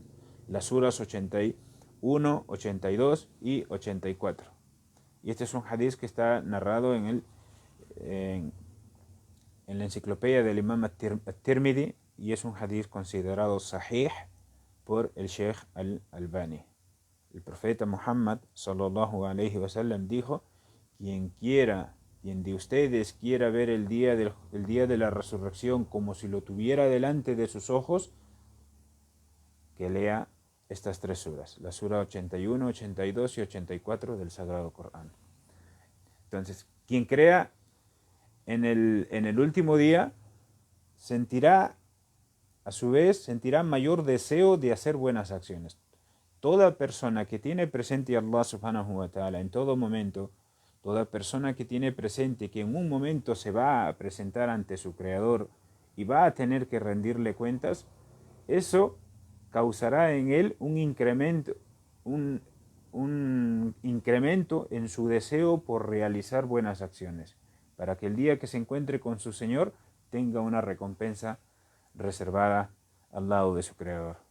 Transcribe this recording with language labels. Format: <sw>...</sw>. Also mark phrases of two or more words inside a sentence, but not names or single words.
<es>Las suras 81, 82 y 84. Y este es un hadith que está narrado en la enciclopedia del Imam At-Tirmidhi, y es un hadith considerado sahih por el Sheikh Al-Albani. El profeta Muhammad</es> <ar>صلى الله عليه وسلم</ar> <es>dijo: quien de ustedes quiera ver el día de la resurrección como si lo tuviera delante de sus ojos, que lea estas 3 suras, la sura 81, 82 y 84 del Sagrado Corán. Entonces, quien crea en el último día, a su vez, sentirá mayor deseo de hacer buenas acciones. Toda persona que tiene presente a</es> <ar>الله سبحانه وتعالى</ar> <es>en todo momento, toda persona que tiene presente que en un momento se va a presentar ante su Creador y va a tener que rendirle cuentas, eso causará en él un incremento en su deseo por realizar buenas acciones, para que el día que se encuentre con su Señor tenga una recompensa reservada al lado de su Creador.</es>